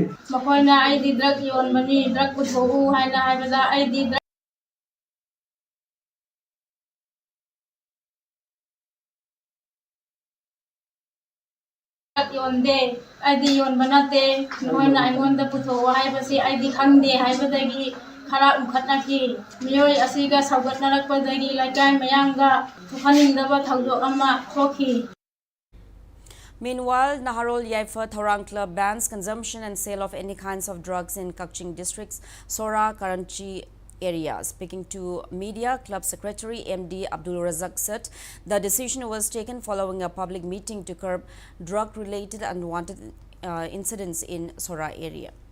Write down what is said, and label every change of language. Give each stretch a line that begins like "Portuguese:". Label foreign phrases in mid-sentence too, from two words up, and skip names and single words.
Manipuri: makoina
English: ID drug
Manipuri: yon mani drug puthobu haina haibada ID yonde ID yon banate noina aingonda putho haibasi ID khangde haibadagi khara ukhatna ki miyoi asiga saugatnarakpadagi laikai mayanga thukanindaba thawdo ama thokhi.
English: Meanwhile, Naharol Yaifa Thorang Club bans consumption and sale of any kinds of drugs in Kakching districts, Sora, Karanchi area. Speaking to media, Club Secretary MD Abdul Razak said the decision was taken following a public meeting to curb drug-related unwanted incidents in Sora area.